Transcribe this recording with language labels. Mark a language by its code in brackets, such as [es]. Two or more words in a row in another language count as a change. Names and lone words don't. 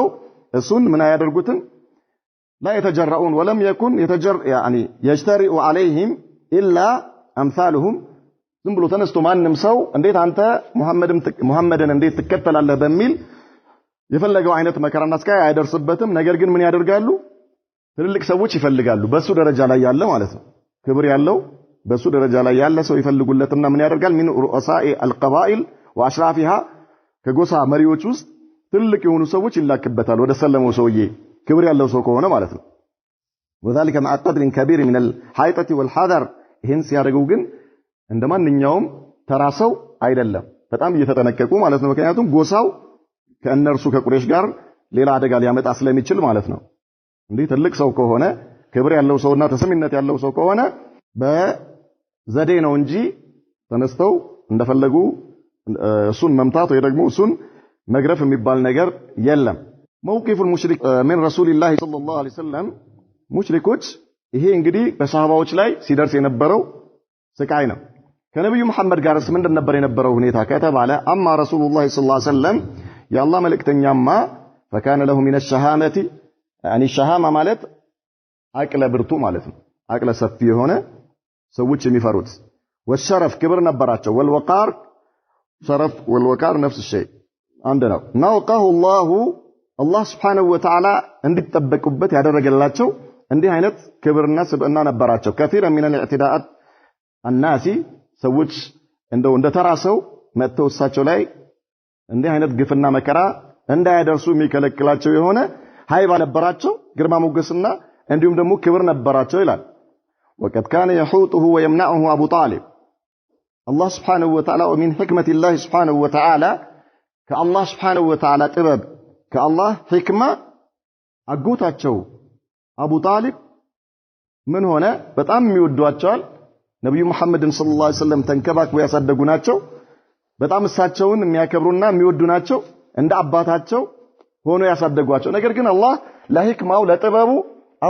[am] እሱን ምን ያደርጉትን [ar] لا يتجرؤون ولم يكن يعني يجترئ عليهم الا امثالهم [am] ዝም ብሎ ተነስቶ ማንንም ሰው እንዴት አንተ ሙሐመድን እንዴት ትከተላለህ በሚል የፈለገው አይነት መከራና ስቃይ አይደርስበትም ነገር ግን ምን ያደርጋሉ ትልልቅ ሰዎች ይፈልጋሉ በሱ ደረጃ ላይ ያለ ማለት ነው ክብር ያለው በሱ ደረጃ ላይ ያለ ሰው ይፈልጉለትና ምን ያደርጋል [ar] من رؤساء القبائل واشرافها [am] ከጎሳ መሪዎች ውስጥ ትልልቅ የሆኑ ሰዎች ይላክበታል ወደ ሰለመው ሰውዬ ክብር ያለው ሰው ከሆነ ማለት ነው [ar] وذلك مع قدر كبير من الحيطة والحذر [am] ይሄን ሲያደርጉ ግን እንደማንኛውም ተራሰው አይደለም በጣም እየተጠነቀቁ ማለት ነው ምክንያቱም ጎሳው ከእነርሱ ከቁረይሽ ጋር ሌላ አደጋ ሊያመጣ ስለሚችል ማለት ነው እንዴ ትልቅ ሰው ከሆነ ክብር ያለው ሰውና ተሰሚነት ያለው ሰው ከሆነ በዘዴ ነው እንጂ ተነስተው እንደፈለጉ እሱን መምታት ወይ ደግሞ እሱን መግረፍ የሚባል ነገር የለም [ar] موقف المشرك من رسول الله صلى الله عليه وسلم [am] ሙሽሪኮች ይሄ እንግዲህ በሰሃባዎች ላይ ሲደርስ የነበረው ስቃይ ነው። ከነብዩ መሐመድ ጋርስ ምንድን ነበር የነበረው ሁኔታ ከተባለ አማ ረሱሉላህ [ar] صلى الله عليه وسلم [am] የአላህ መልእክተኛማ [ar] فكان له من الشهامة يعني الشهامة [am] ማለት አቅለ ብርቱ ማለት ነው። አቅለ ሰፊ የሆነ ሰዎች የሚፈሩት والشرف ክብር ነበራቸው [ar] والوقار شرف والوقار نفس الشيء [am] አንድ ነው። [ar] نوقه الله سبحانه وتعالى [am] እንዲጠበቁበት ያደረገላቸው እንዲህ አይነት ክብርና ስብዕና ነበራቸው። [ar] كثيرا من الاعتداءات الناس [am] ሰዎች እንደ ተራሰው መተው እሳቸው ላይ እንዲህ አይነት ግፍና መከራ እንዳያደርሱ የሚከለክላቸው የሆነ ኃይባ [ar] ነበራቸው፣ ግርማ ሞገስና እንዲሁም ደግሞ ክብር ነበራቸው ይላል። وقد كان يحوطه ويمنعه ابو طالب الله سبحانه وتعالى ومن حكمة الله سبحانه وتعالى كالله سبحانه وتعالى ጥበብ كالله حكمة [am] አጎታቸው አቡ ጣሊብ ምን ሆነ በጣም የሚወዷቸዋል። ነብዩ መሐመድን [ar] صلى الله عليه وسلم [am] ተንከባክበው ያሳደጉ ናቸው። በጣም እሳቸውን የሚያከብሩና የሚወዱ ናቸው። እንደ አባታቸው ሆኖ ያሳደጓቸው። ነገር ግን አላህ ለሂክማው ለጥበቡ አቡ